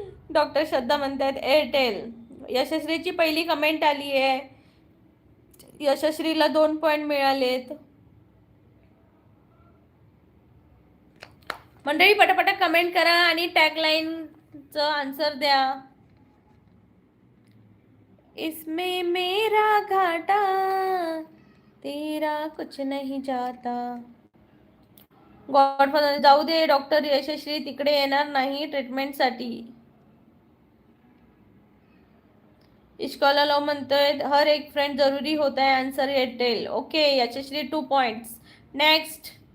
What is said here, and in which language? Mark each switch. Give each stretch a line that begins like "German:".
Marathi: Doctor श्रद्धा म्हणतात Airtel. यशस्वीची पहिली comment आली आहे, यशस्वीला 2 पॉइंट मिळालेत। मंडळी पटापटा कमेंट करा आणि टॅगलाईनचं आन्सर द्या।
Hindi: इसमें मेरा घाटा तेरा कुछ नहीं जाता।
Marathi: गॉडफादर जाऊ दे, डॉक्टर यशस्वी तिकडे येणार नाही ट्रीटमेंटसाठी। इश्कॉला लो म्हणतोय
Hindi: हर एक फ्रेंड जरूरी होता है,
Marathi: आन्सर एअरटेल। ओके यशस्वी 2 पॉइंट्स। नेक्स्ट